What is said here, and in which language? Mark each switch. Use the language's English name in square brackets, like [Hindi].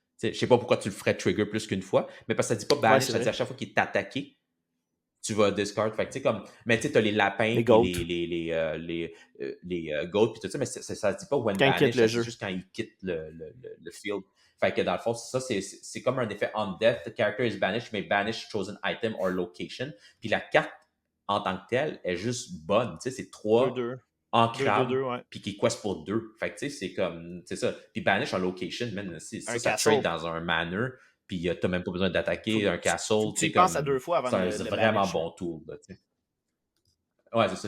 [French] Je sais pas pourquoi tu le ferais trigger plus qu'une fois, mais parce que ça dit pas banish, ça dit à chaque fois qu'il est attaqué, tu vas discard. Fait que, tu sais, comme, mais tu sais, t'as les lapins, les goats, puis tout ça, mais ça dit pas when banish, c'est juste quand il quitte le field. Fait que dans le fond, ça, c'est comme un effet on death. [English] The character is banished, [French] mais [English] banish chosen item or location. [French] Puis la carte en tant que telle est juste bonne. Tu sais, c'est 3 en crabe, puis qui quest pour 2. Fait que, tu sais, c'est comme, c'est ça. Puis banish en location, man, ça trade dans un manor, puis t'as même pas besoin d'attaquer un castle. Tu penses à 2 fois avant de c'est vraiment bon tool, là, tu sais. Ouais, c'est ça.